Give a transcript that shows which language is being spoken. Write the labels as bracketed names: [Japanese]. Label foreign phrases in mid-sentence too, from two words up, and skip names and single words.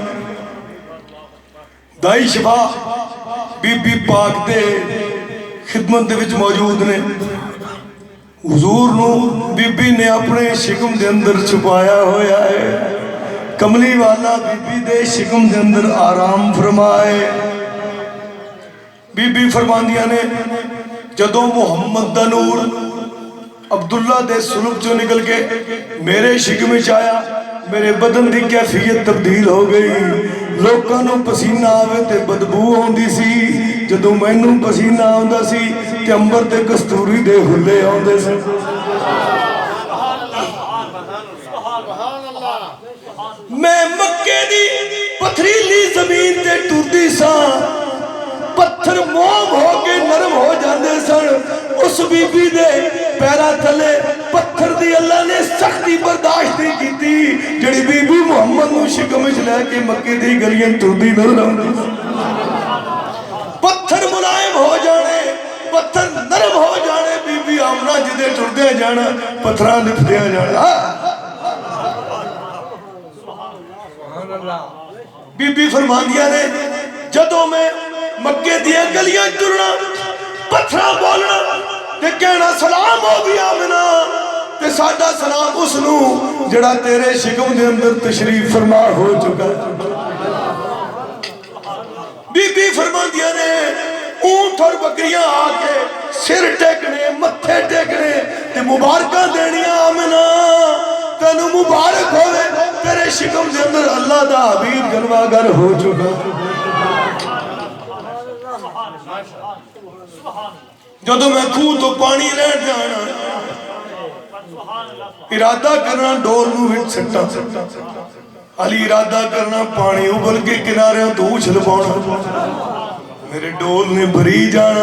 [Punjabi] دائی شفا بی بی پاک دے خدمت دے وچ موجود نے. حضور نو بی بی نے اپنے شکم دے اندر چھپایا ہویا ہے. کملی والا بی بی دے شکم دے اندر آرام فرمائے. بی بی فرماندیاں نے جدوں محمد دا نور عبداللہ دے سلوک جو نکل کے میرے شکم وچ آیا میرے بدن دی کیفیت تبدیل ہو گئی. لوکاں نوں پسینہ آوے تے بدبو ہوندی سی جدوں مینوں پسینہ آوندا سی تے انبر تے کستوری دے ہلے آوندے سی. میں مکے دی پتھریلی زمین تے ٹردی سا پتھر موم ہو کے نرم ہو جاندے سن. اس بی بی دے پیرا تھلے پتھر دی اللہ نے سختی برداشت نہیں کیتی جڑی بی بی محمد نو شکم وچ لے کے مکے دی گلیاں ٹردی نظر آوندی. پتھر ملائم ہو جانے پتھر نرم ہو جانے بی بی آمنہ جدے ٹردے جانا پتھراں لپٹے جانا. بی بی فرماندیاں نے جدوں میں مکے دیا گلیاں ٹرنا پتھراں بولنا تے کہنا سلام ہو بھی آمنہ تے ساڈا سلام اس نو جڑا تیرے شکم دے اندر تشریف فرما ہو چکا. بی بی فرماندیاں نے اونٹ اور بکریاں آ کے سر ٹیکنے متھے ٹیکنے تے مبارکہ دینیاں آمنہ تینو مبارک ہوئے تیرے شکم دے اندر اللہ دا حبیب جلوہ گر ہو چکا. جدو میں کھو تو پانی لین جانا ارادہ کرنا ڈول نو وچ سٹا علی ارادہ کرنا پانی ابل کے کنارے تو اچھل پانا میرے ڈول نے بھری جانا.